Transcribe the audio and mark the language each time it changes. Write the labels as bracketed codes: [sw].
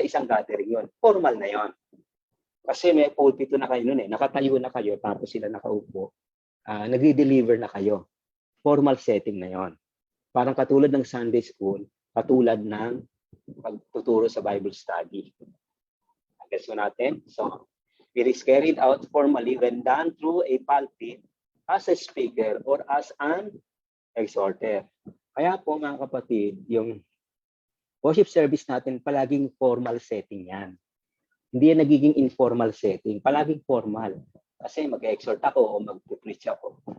[tl] Sa isang gathering yun. Formal na yon. Kasi may pulpito na kayo nun eh. Nakatayo na kayo, tapos sila nakaupo. Nagde-deliver na kayo. Formal setting na yon. Parang katulad ng Sunday school, katulad ng pagtuturo sa Bible study. Guess mo natin? [en] So, it is carried out formally when done through a pulpit as a speaker or as an exhorter. [tl] Kaya po mga kapatid, yung worship service natin, palaging formal setting yan. Hindi yan nagiging informal setting. Palaging formal. Kasi mag-exhort ako o mag-preach ako.